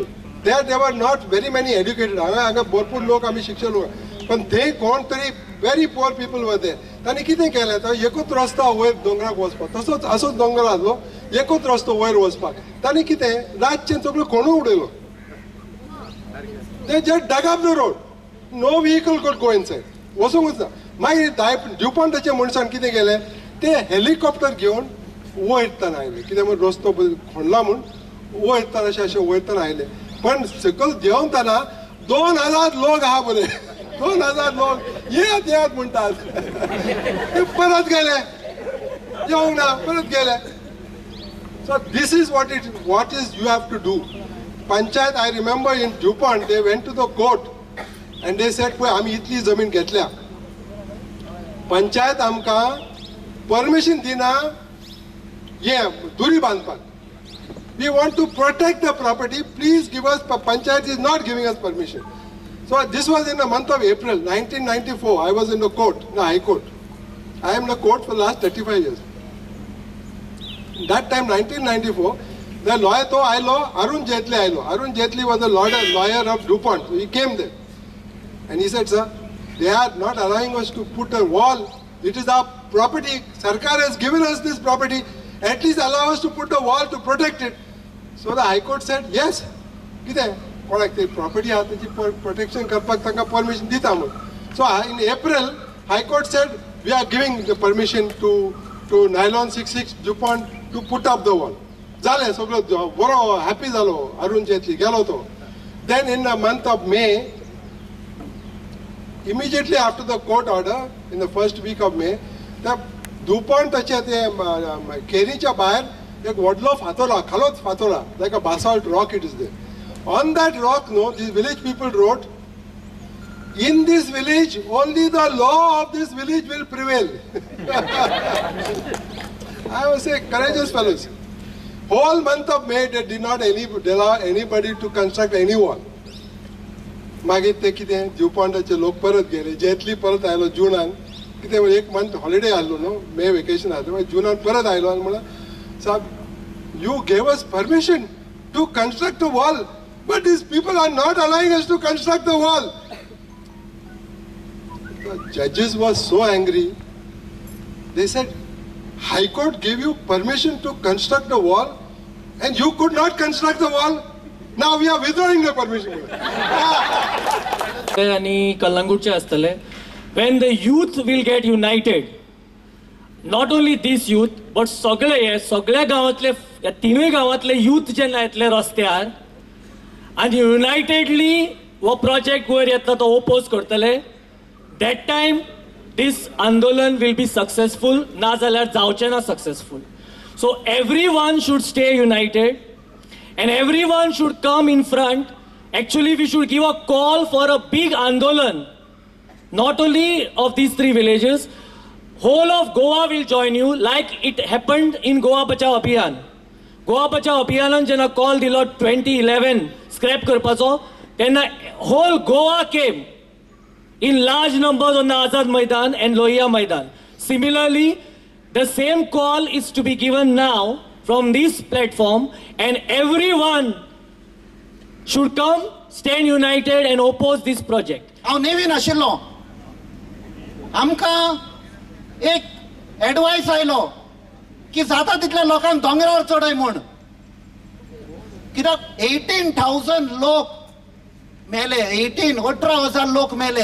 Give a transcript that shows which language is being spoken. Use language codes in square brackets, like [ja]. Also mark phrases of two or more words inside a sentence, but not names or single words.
[en] they were not very many educated. [kok] हांगा भरपूर लोक आमी शिक्षण लोक, पण ते कोण तरी [en] very poor people [kok] वते। तांणी कितें केलें तर एकूच रस्तो वयर दोंगराक वचपाक, तसोच असोच दोंगर आसलो एकूच रस्तो वयर वचपाक। तांणी कितें रातचें सगळो खणून उडयलो। [en] They just dug up the road. No vehicle could go inside. [kok] वचूंकच ना। मागीर ड्युपॉन्टाच्या मनशान कितें केलें ते हेलिकॉप्टर घेवन वयरतना आयले, कित्याक म्हण रस्तो खणला म्हूण वयरतना अशें वयरतना आयले। पण सकयल देंवतना 2000 लोक आहा बरे, 2000 लोक येत म्हणटात। ते परत गेले, येवंक ना, परत गेले। [en] So this is what you have to do. Panchayat, I remember in DuPont, they went to the court and they said, "Poi, [kok] आमी इतली जमीन घेतल्या, पंचायत आमकां परमिशन दिना हे दुरी बांदपाक। [en] We want to protect the property. Please give us." Panchayat is not giving us permission. So this was in the month of April 1994. I was in the court, the High Court. I am in the court for the last 35 years. That time, 1994. The lawyer [kok] to ailo, [en] Arun Jaitley ailo. Arun Jaitley was a lawyer of DuPont. So he came there. And he said, sir, they are not allowing us to put a wall. It is our property. Sarkar has given us this property. At least allow us to put a wall to protect it. So the High Court said, yes. [kok] कोणाक ते प्रॉपर्टी आहा त्याची प्रोटेक्शन करपाक तांकां परमिशन दिता म्हणून. [en] So in April, High Court said we are giving the permission to Nylon 66 DuPont to put up the wall. [kok] जालें सगळो बरो हॅपी जालो. अरुण जेटली गेलो तो. [en] Then in the month of May, immediately after the court order, in the first week of May, the [kok] DuPontच्या ते केरीच्या भायर एक व्हडलो फातोरा, खालोच फातोरा, [en] like a basalt rock it is there. On that rock, no, these village people wrote, in this village, only the law of this village will prevail. I was saying, courageous fellows. Whole month of May, they did not allow anybody to construct any wall. [kok] मागीर ते कितें ड्युपॉन्टाचे लोक परत गेले. जेटली परत आयलो जुनान. कितें एक [en] month holiday [kok] आसलो न्हू, [en] May vacation [kok] आसलो. जुनान परत आयलो आनी म्हणून, साब, [en] you gave us permission to construct a wall. But these people are not allowing us to construct the wall. The judges were so angry. They said, High Court gave you permission to construct the wall and you could not construct the wall. Now we are withdrawing the permission. [kok] आणि कलंगूटचे असतले. [en] When the youth will get united, not only this youth, but [kok] सगळ्या गावातले, तिनूय गावातले youth जेन्ना येतले रस्त्यार आणि युनायटेडली वो प्रोजेक्ट वयर येता तो ओपोज करतले, [en] that time this आंदोलन will be successful, [kok] ना जाल्यार जावचें ना successful. [en] So everyone should stay united and everyone should come in front. Actually we should give a call for a big आंदोलन, not only of these 3 villages. Whole of Goa will join you, like it happened in Goa Bachao Abhiyan. Goa Bachao Abhiyanan [kok] जेन्ना call दिलो [en] 2011 scrap [kok] करपाचो, तेन्ना [en] whole Goa came in large numbers on the Azad Maidan and Lohia Maidan. Similarly, the same call is to be given now from this platform, and everyone should come, stand united and oppose this project. [kok] हांव नेवीन आशिल्लो, आमकां एक एडवायस आयलो की जाता तितल्या लोकांक दोंगरार चडय म्हूण. कित्याक 18,000 लोक मेले, 18,000 लोक मेले.